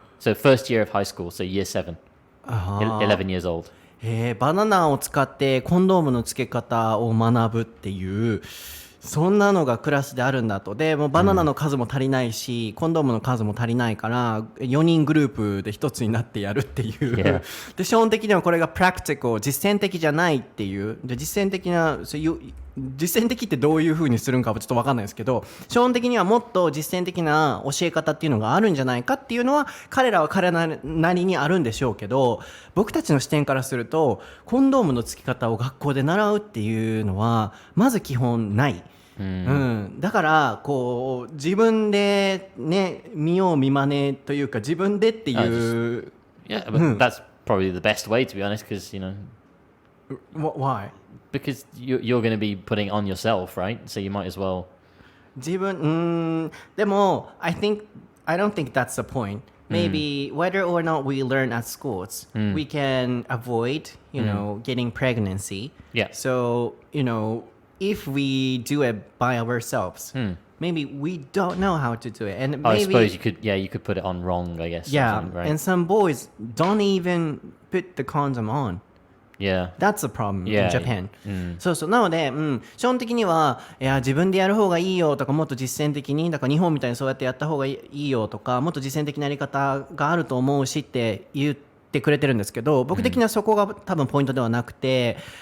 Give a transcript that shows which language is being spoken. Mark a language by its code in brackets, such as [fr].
[en] So first year of high school, so year 7. 11 years old. [ja] バナナを使ってコンドームの付け方を学ぶっていうそんなのがクラスであるんだと。でもうバナナの数も足りないし、コンドームの数も足りないから4人グループで一つになってやるっていう、で基本的にはこれがプラクティカル、実践的じゃないっていう。で実践的な、so 実践的ってどういう風にするんかはちょっと分かんないですけど、基本的にはもっと実践的な教え方っていうのがあるんじゃないかっていうのは彼らは彼らなりにあるんでしょうけど、僕たちの視点からするとコンドームの付き方を学校で習うっていうのはまず基本ない。だからこう自分でね見よう見まねというか自分でっていう、 [en] Yeah, but that's probably the best way, to be honest, because Why? because you're going to be putting on yourself, right? So you might as well. [ja] 自分でも [en] I don't think that's the point. Maybe whether or not we learn at schools, we can avoid, getting pregnancy. Yeah. So, if we do it by ourselves, maybe we don't know how to do it. And maybe, I suppose you could put it on wrong, I guess. yeah, Right? and some boys don't even put the condom on. Yeah. That's a problem Yeah, in Japan. [ja] そうそう。なので、基本的には、自分でやる方がいいよとか、もっと実践的に、だから日本みたいにそうやってやった方がいいよとか、もっと実践的なやり方があると思うしって言ってくれてるんですけど、僕的にはそこが多分ポイントではなくて、